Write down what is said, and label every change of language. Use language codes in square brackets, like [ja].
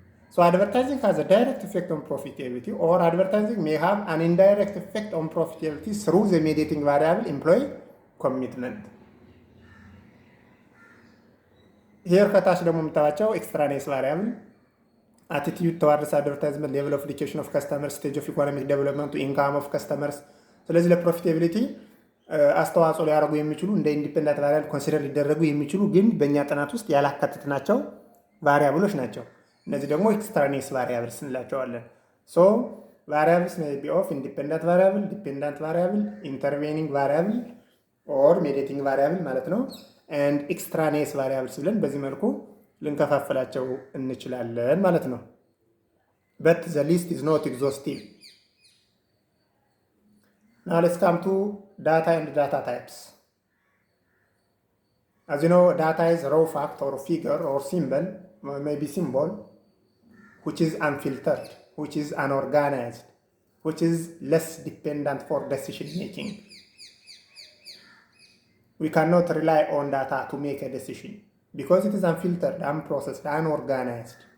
[en] So advertising has a direct effect on profitability, or advertising may have an indirect effect on profitability through the mediating variable employee commitment. Here [am] ከታች ደግሞ የምታዋቸው [en] extraneous variable, attitude towards advertisement, level of education of customers, stage of economic development, income of customers. [am] ስለዚህ ለፕሮፊታቢሊቲ አስተዋጽኦ ሊያደርጉ የሚችሉ እንደ ኢንዲፔንደንት ቫሪያብል ኮንሲደር ሊደረጉ የሚችሉ ግን በእኛ ጥናት ውስጥ ያላካተትናቸው ቫሪያብሎች ናቸው። እነዚህ ደግሞ ኤክስትራኔስ ቫሪያብልስ እንላቸዋለን። [en] ሶ ቫሪያብልስ ሜይ ቢ ኦፍ ኢንዲፔንደንት ቫሪያብል፣ ዲፔንደንት ቫሪያብል፣ ኢንተርቬኒንግ ቫሪያብል [am] ኦር ሜዲቲንግ ቫሪያብል ማለት ነው። [en] ኤንድ ኤክስትራኔስ ቫሪያብልስ [am] ብለን በዚህ መልኩ ልንከፋፍላቸው እንችላለን ማለት ነው። [en] በት ዘ ሊስት ኢዝ ኖት ኤግዞስቲቭ። Now let's come to data and data types. As you know, data is raw fact or figure or symbol, maybe symbol, which is unfiltered, which is unorganized, which is less dependent for decision making. We cannot rely on data to make a decision because it is unfiltered, unprocessed, unorganized.